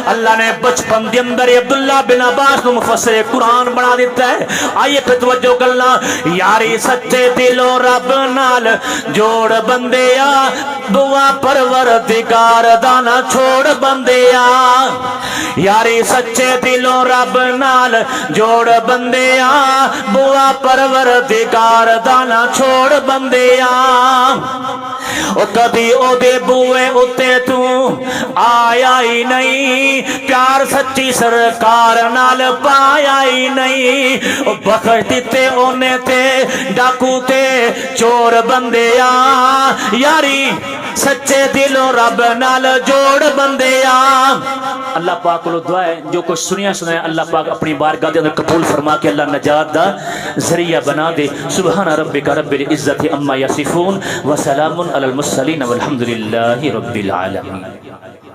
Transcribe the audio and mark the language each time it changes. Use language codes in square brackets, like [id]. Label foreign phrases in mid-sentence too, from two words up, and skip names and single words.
[pa] اللہ نے بچپن دے اندر عبداللہ بن عباس نو مفسر قرآن بنا دیتا ہے. [ur] آئیے پہ توجہ کرنا. [pa] یاری سچے دلوں رب نال جوڑ بندیا, دعا پروردگار دانا چھوڑ بندیا. یاری سچے دلوں رب نال جوڑ بندیا, بوا پروردگار دانا چھوڑ بندیا. او کدی او دے بوئے اتے تو آیا ہی نہیں, پیار سچی سرکار نال پایا ہی نہیں. او بخش دیتے اونے تے ڈاکو تے چور بندیا, یاری سچے دلوں رب نال جوڑ بندیا. اللہ پاک کو دعا ہے جو کچھ سنیا سنایا اللہ پاک اپنی بارگاہ دے اندر قبول فرما کے اللہ نجات دا ذریعہ بنا دے. [ar] سبحان ربک رب العزت عما یصفون وسلام علی المرسلین والحمد للہ رب العالمین.